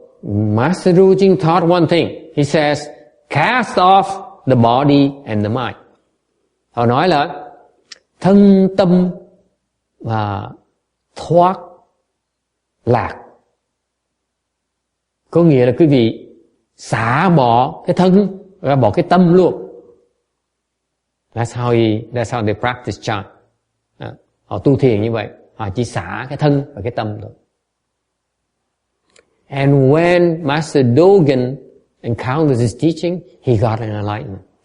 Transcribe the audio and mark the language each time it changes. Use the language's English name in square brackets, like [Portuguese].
[English] Master Ru Jing taught one thing. He says, cast off the body and the mind. [Vietnamese] Họ nói là thân tâm và thoát lạc. Có nghĩa là quý vị xả bỏ cái thân và bỏ cái tâm luôn. [English] That's how they practice chant. [Vietnamese] Họ tu thiền như vậy, họ chỉ xả cái thân và cái tâm thôi. [English] And when Master Dogen encountered his teaching, he got an enlightenment.